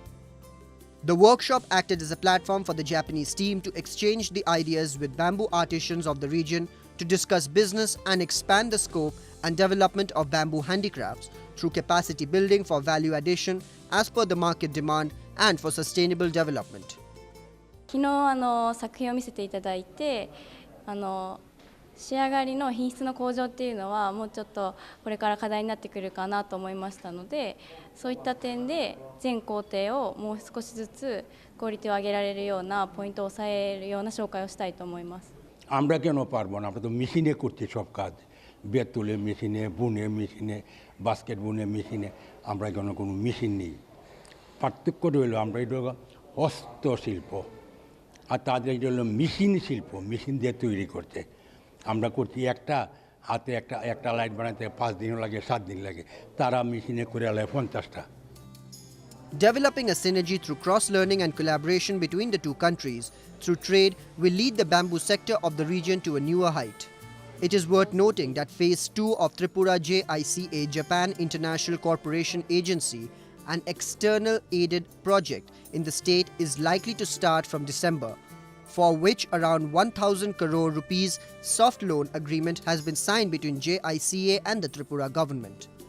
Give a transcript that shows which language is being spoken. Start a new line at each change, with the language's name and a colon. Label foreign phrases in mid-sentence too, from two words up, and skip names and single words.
English: The workshop acted as a platform for the Japanese team to exchange the ideas with bamboo artisans of the region to discuss business and expand the scope and development of bamboo handicrafts through capacity building for value addition as per the market demand and for sustainable development.
Japanese: 昨日作品を見せていただいて仕上がりの品質の向上っていうのはもうちょっとこれから課題になってくるかなと思いましたので、そういった点で全工程をもう少しずつクオリティを上げられるようなポイントを抑えるような紹介をしたいと思います。
Bangla: আমরা কেন পারবো না? আমরা তো মেশিনে করছি সব কাজ, বেত তুলে মেশিনে, বুনে মেশিনে, বাস্কেট বুনে মেশিনে, আমরা কেন কোনো মেশিন নেই। পার্থক্য রইল আমরা এটা হস্তশিল্প আর তাদের এটা হলো মেশিন শিল্প, মেশিন দিয়ে তৈরি করছে। আমরা করছি একটা হাতে একটা লাইট বানাতে 5 দিন লাগে 7 দিন লাগে, তারা মেশিনে করে আলায় 50টা।
English: Developing a synergy through cross-learning and collaboration between the two countries through trade will lead the bamboo sector of the region to a newer height. It is worth noting that Phase 2 of Tripura JICA Japan International Corporation Agency, an external aided project in the state, is likely to start from December, for which around 1,000 crore rupees soft loan agreement has been signed between JICA and the Tripura government.